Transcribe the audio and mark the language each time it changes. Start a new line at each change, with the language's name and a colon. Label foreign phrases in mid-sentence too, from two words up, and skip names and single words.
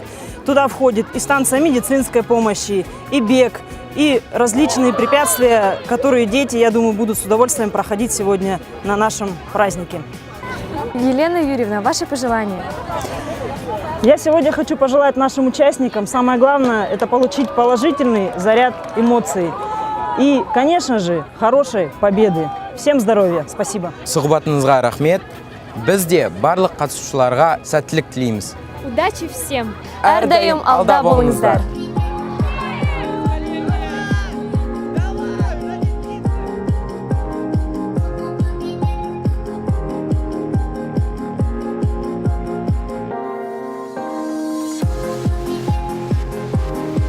Russian: Туда входит и станция медицинской помощи, и бег, и различные препятствия, которые дети, я думаю, будут с удовольствием проходить сегодня на нашем празднике. Елена Юрьевна, ваши пожелания? Я сегодня хочу пожелать нашим участникам, самое главное, это получить положительный заряд эмоций. И, конечно же, хорошей победы. Всем здоровья. Спасибо.
Kazakh: Сұхбатыңызға рахмет. Біз де барлық қатысушыларға сәттілік тілейміз.
Russian: Удачи всем!
Kazakh: Әрдайым алда болыңыздар!
Russian: Сегодня